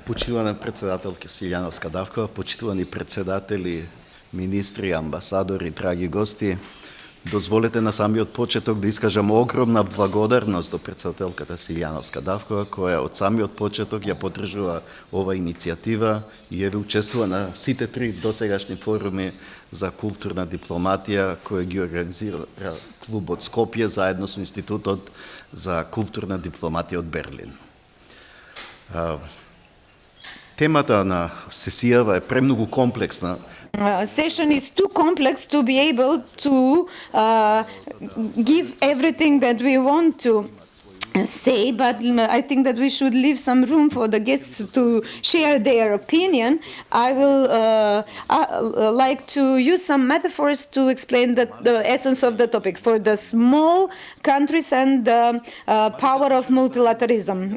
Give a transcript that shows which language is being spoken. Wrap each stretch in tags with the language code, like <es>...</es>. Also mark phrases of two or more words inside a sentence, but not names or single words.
<mk>Почитувана председателка Силјановска Давкова, почитувани председатели, министри, амбасадори, драги гости, дозволете на самиот почеток да искажам огромна благодарност до председателката Силјановска Давкова, која од самиот почеток ја поддржува ова иницијатива и еве учествува на сите три досегашни форуми за културна дипломатија кој ги организира клубот Скопје заедно со Институтот за културна дипломатија од Берлин. Темата на сесијава е премногу комплексна.</mk> <en>Session is too complex to be able to give everything that we want to say, but I think that we should leave some room for the guests to share their opinion. I will like to use some metaphors to explain the essence of the topic for the small countries and the power of multilateralism.</en>